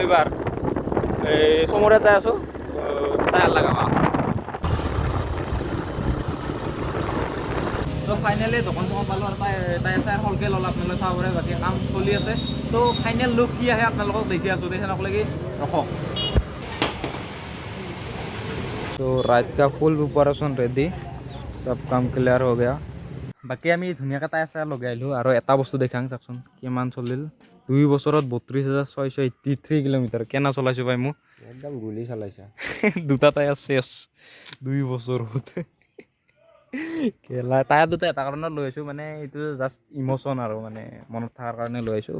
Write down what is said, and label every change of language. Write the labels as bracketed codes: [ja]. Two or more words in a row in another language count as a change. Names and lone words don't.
[as] এইবাৰ এই চমৰে যাই আছোঁ টায়াৰ লগাবা। তো ফাইনেলি দোকান চোকান পালোঁ আৰু টায়াৰ চায়াৰ সলকৈ ল'লে, আপোনালোকে চাব পাৰে। বাকী কাম চলি আছে। তো [en] final look [as] কি আহে আপোনালোকক দেখি আছোঁ, তেখেতসকলে ৰখক। [hi] तो रात का [en] full preparation ready, [hi] सब काम क्लियर हो गया। [as] বাকী আমি ধুনীয়াকৈ টায়াৰ চায়াৰ লগাই আহিলোঁ। আৰু এটা বস্তু দেখাং চাওকচোন কিমান চলিল। 2 বছৰত 32,683 কিলোমিটাৰ। কেনে চলাইছোঁ পাই মোক, একদম গুলি চলাইছা। দুটা টায়াৰ চেছ 2 বছৰত। কেলা টায়াৰ দুটা এটা কাৰণত লৈ আহিছোঁ, মানে এইটো [en] just emotion [as] আৰু মানে মনত থকাৰ কাৰণে লৈ আহিছোঁ।